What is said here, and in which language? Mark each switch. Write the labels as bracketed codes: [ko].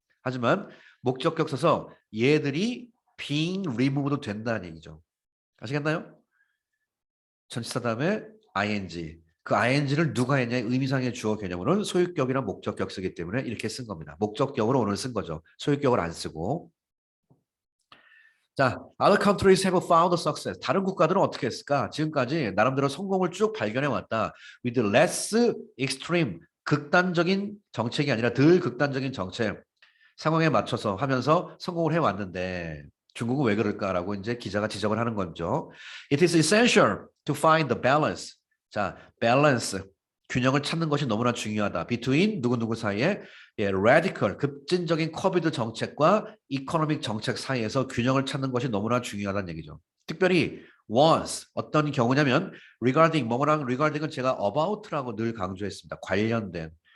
[ko] 하지만 목적격 써서 얘들이 [en] being removed [ko] 된다는 얘기죠. 아시겠나요? 전치사 다음에 ing. 그 ing를 누가 했냐의 의미상의 주어 개념으로는 소유격이나 목적격 쓰기 때문에 이렇게 쓴 겁니다. 목적격으로 오늘 쓴 거죠. 소유격을 안 쓰고. [en] 자, other countries have found success. [ko] 다른 국가들은 어떻게 했을까? 지금까지 나름대로 성공을 쭉 발견해 왔다. [en] With less extreme, [ko] 극단적인 정책이 아니라 덜 극단적인 정책 상황에 맞춰서 하면서 성공을 해 왔는데 중국은 왜 그럴까라고 이제 기자가 지적을 하는 거죠. [en] It is essential to find the balance. [ko] 자, balance. 균형을 찾는 것이 너무나 중요하다. between 누구누구 사이에 radical, 급진적인 코비드 정책과 이코노믹 정책 사이에서 균형을 찾는 것이 너무나 중요하다는 얘기죠. 특별히 once, 어떤 경우냐면 regarding, 뭐뭐랑 regarding은 제가 about라고 늘 강조했습니다. 관련된.